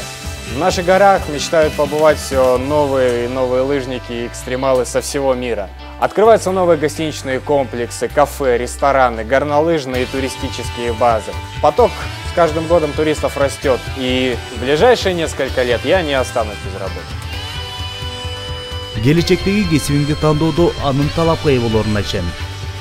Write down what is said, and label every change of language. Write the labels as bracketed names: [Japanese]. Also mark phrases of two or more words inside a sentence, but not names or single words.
[Russian] В наших горах мечтают побывать все новые и новые лыжники и экстремалы со всего мира. Открываются новые гостиничные комплексы, кафе, рестораны, горнолыжные и туристические базы. Поток с каждым годом туристов растет, и в ближайшие несколько лет я не останусь без работы. [Kyrgyz] Келечектеги кесибиңди тандоодо анын талапка ээ болоорун айтышат.